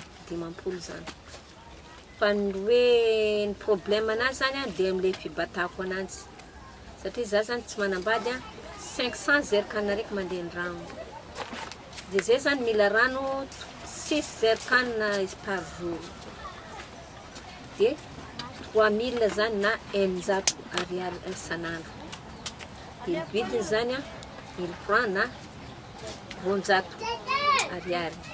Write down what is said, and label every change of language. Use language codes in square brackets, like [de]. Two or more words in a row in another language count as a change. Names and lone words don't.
[mg] 10 zany fa ny hoe ny problème anazy zany de am'le fibatako ananjy satria za zany tsy manambady 500 zerikana raiky mandeha ny rano de zay zany mila rano 6 zerikana izy [fr] par jour [mg] de 3000 zany na 100 ariary isanandro de ny vidiny zany 1000 francs na 200 ariary